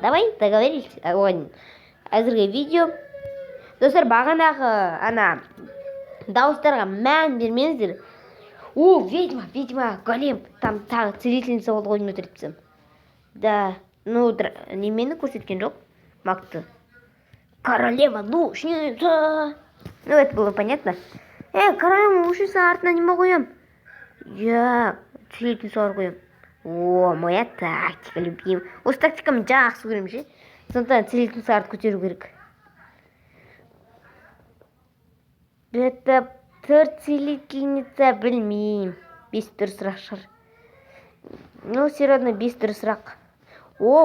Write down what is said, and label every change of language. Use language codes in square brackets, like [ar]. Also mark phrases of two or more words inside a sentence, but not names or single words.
[ru] Давай, договорились? [kk] Оған әзірге видео. Достар, бағанағы ана дауыстарға мән бермеңіздер. [ru] О, ведьма, голем. [kk] Там тағы целительница болды ғой өлтіріпсім. [ru] Да, ну, [kk] немені көрсеткен жоқ. Мақты. [ru] Королева лучница. Ну, это было понятно. Королева лучница [kk] артына неме қоям? [ru] Я целительница қоям. О, моя тактика, любим. [kk] Осы тактикамды жақсы көремін ше. Сондықтан целительница арт көтеру керек. [ru] Это 4 целительница, білмеймін. [kk] 5 дұрысырақ шығар. [ru] Ну, все равно 5 дұрысырақ.